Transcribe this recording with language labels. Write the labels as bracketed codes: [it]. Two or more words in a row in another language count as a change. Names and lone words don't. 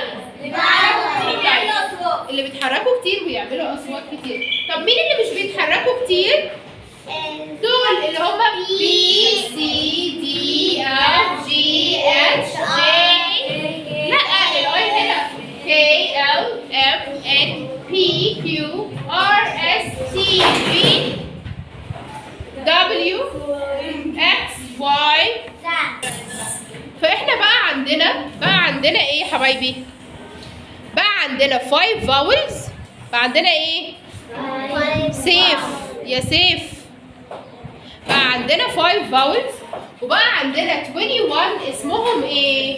[ar] اللي بيتحركوا كتير ويعملوا اصوات كتير. طب مين اللي مش بيتحركوا كتير؟ دول اللي هم [en] B C D F G H J. [ar] لا الاي هنا [en] K L M N P Q R S T V W X Y. [ar] فاحنا بقى عندنا ايه يا حبايبي؟ بقى عندنا 5 vowels. بقى عندنا ايه؟ سيف يا سيف. بقى عندنا 5 vowels وبقى عندنا 21 اسمهم ايه؟